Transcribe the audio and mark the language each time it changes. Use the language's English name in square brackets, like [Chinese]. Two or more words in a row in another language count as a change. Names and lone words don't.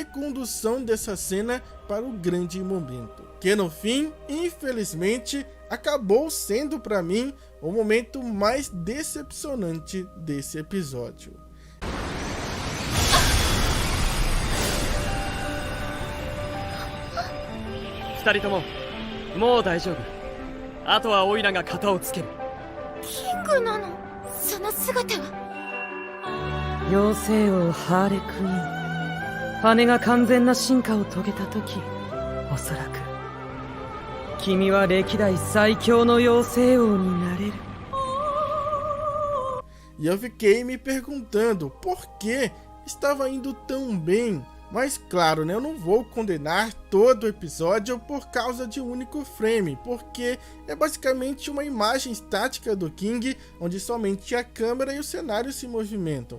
[Portuguese] condução dessa cena para o grande momento, que no fim, infelizmente, acabou sendo para mim o momento mais decepcionante desse episódio. [Japanese] King なの？その姿は。妖精王ハーレクイーン、羽が完全な進化を遂げた時、おそらく君は歴代最強の妖精王になれる。 [Portuguese] E eu fiquei me perguntando por que estava indo tão bem, Mas claro, né, eu não vou condenar todo o episódio por causa de um único frame, porque é basicamente uma imagem estática do King, onde somente a câmera e o cenário se movimentam.